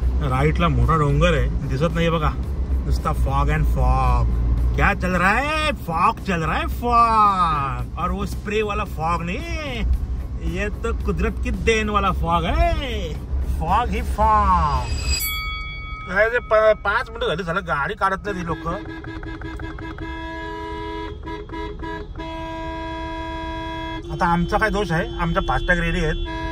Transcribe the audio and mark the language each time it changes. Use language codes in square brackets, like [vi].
[mr] राईटला मोठा डोंगर आहे, दिसत नाहीये बघा, नुसता फॉग अँड फॉग. [hi] क्या चल रहा है? फॉग चल रहा है, फॉग. और वो स्प्रे वाला फॉग नहीं, ये तो कुदरत की देन वाला फॉग है. फॉग ही फॉग. [mr] 5 मिनिटं झाली, झालं गाडी काढत नाही लोक. आता आमचा काय दोष आहे? आमच्या फास्टॅग रेडी आहेत.